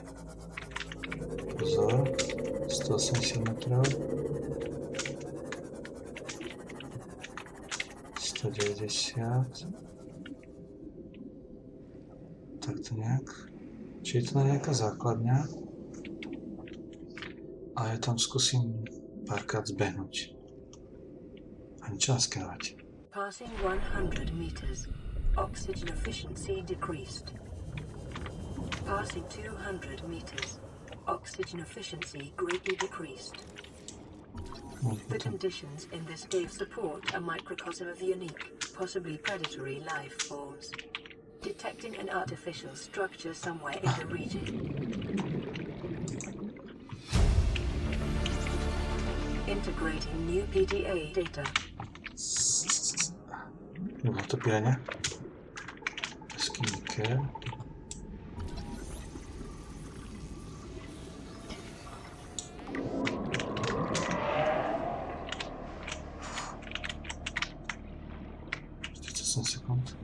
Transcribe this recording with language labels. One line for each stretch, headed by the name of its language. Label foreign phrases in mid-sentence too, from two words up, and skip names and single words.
Slovak: Pozor, 180 metrov, 190, tak to nejak, či je to nejaká základňa a ja tam skúsim párkrát zbehnúť a niečo naskenovať.
English: Passing 100 meters, oxygen efficiency decreased. Passing 200 meters, oxygen efficiency greatly decreased. The conditions in this cave support a microcosm of unique, possibly predatory life forms. Detecting an artificial structure somewhere in the region. Integrating new PDA data.
Slovak: Nebolo to pirania? Skincare. Sekúnd.